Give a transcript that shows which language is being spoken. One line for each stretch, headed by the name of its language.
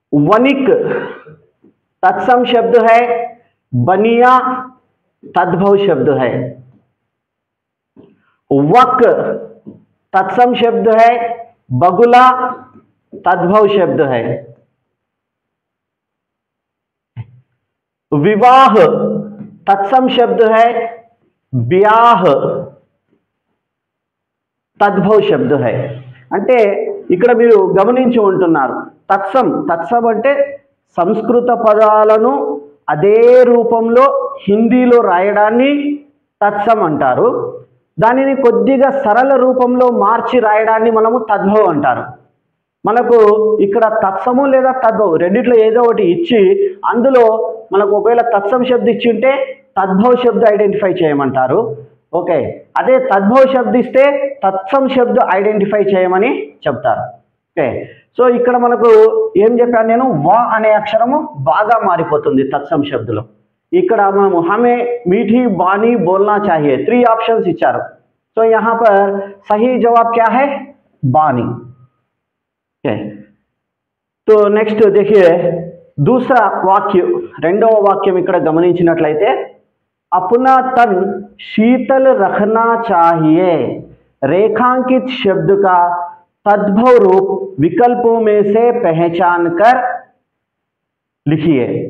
Hindi: वनिक तत्सम शब्द है, बनिया तद्भव शब्द है, वक तत्सम शब्द है, बगुला तद्भव शब्द है, विवाह तत्सम शब्द है, ब्याह तद्भव शब्द है।
Telugu: అంటే ఇక్కడ మీరు గమనించి ఉంటున్నారు తత్సం అంటే సంస్కృత పదాలను అదే రూపంలో హిందీలో రాయడాన్ని తత్సం అంటారు, దానిని కొద్దిగా సరళ రూపంలో మార్చి రాయడాన్ని మనము తద్భవ్ అంటారు। మనకు ఇక్కడ తత్సము లేదా తద్భవ్ రెండిట్లో ఏదో ఒకటి ఇచ్చి అందులో మనకు ఒకవేళ తత్సం శబ్ద ఇచ్చి ఉంటే తద్భవ్ శబ్ద ఐడెంటిఫై చేయమంటారు। ఓకే, అదే తద్భవ్ శబ్ద ఇస్తే తత్సం శబ్ద ఐడెంటిఫై చేయమని చెప్తారు। ఓకే, సో ఇక్కడ మనకు ఏం చెప్పాను నేను, వా అనే అక్షరము బాగా మారిపోతుంది తత్సం శబ్దలో। ఇక్కడ మనము హమే
Hindi: मीठी बानी बोलना चाहिए,
Telugu: 3 ऑप्शंस इच्छाరు।
Hindi: तो यहाँ पर सही जवाब क्या है, बानी। तो नेक्स्ट देखिए दूसरा वाक्य,
Telugu: రెండవ వాక్యం ఇక్కడ గమనించినట్లయితే
Hindi: अपना तन शीतल रखना चाहिए, रेखांकित शब्द का तद्भव रूप विकल्पों में से पहचान कर लिखिए।